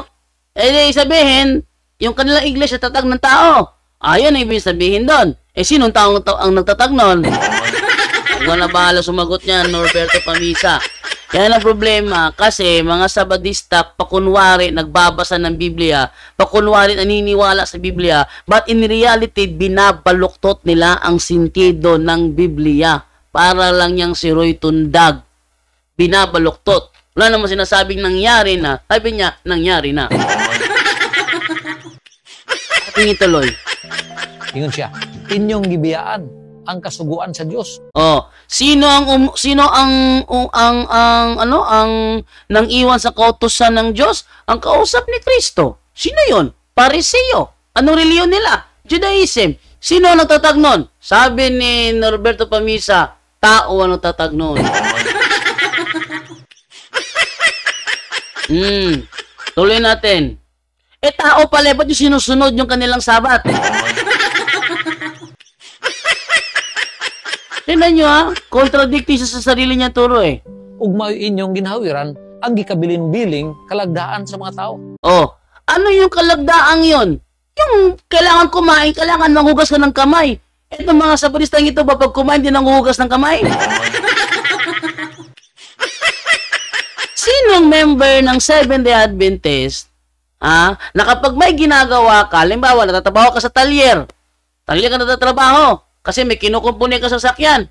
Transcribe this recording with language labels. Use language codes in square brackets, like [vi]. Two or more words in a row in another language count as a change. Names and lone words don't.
[tl] Eh, sabihin, yung kanilang iglesia tatag ng tao. Ayun ang ibig sabihin doon. Eh, sinong tao ang nagtatag nun? Huwag na bahala sumagot niya, Norberto Pamisa. Yan ang problema kasi mga sabadista pakunwari nagbabasa ng Biblia, pakunwari naniniwala sa Biblia, [en] but in reality [tl] binabaluktot nila ang sentido ng Biblia para lang yang si Roy Tundag. Binabaluktot. Wala naman sinasabing nangyari na. Sabi niya, nangyari na. Ating ituloy. [ceb] Ingon siya, inyong gibiyaan ang kasuguan sa Dios. Oh, [tl] sino ang nang iwan sa kautusan ng Diyos? Ang kausap ni Kristo. Sino 'yon? Pariseo. Anong reliyon nila? Judaism. Sino ang nagtatag nun? Sabi ni Norberto Pamisa, tao ang nagtatag nun. Tuloy natin. Eh tao pala, ba't yung sinusunod yung kanilang sabat? Tingnan nyo ha, contradicting siya sa sarili niya turo eh. [ceb] Ug mao inyong ginhawiran ang gikabilin-biling kalagdaan sa mga tao. Oh, [tl] ano yung kalagdaang yon? Yung kailangan kumain, kailangan manghugas ka ng kamay. Ito mga sabadistang ito ba pag kumain din nanghuhugas ng kamay? Sinong member ng Seventh-day Adventist na kapag may ginagawa ka, halimbawa natatrabaho ka sa talyer ka natatrabaho, kasi may kinukumpuni ka sa sakyan.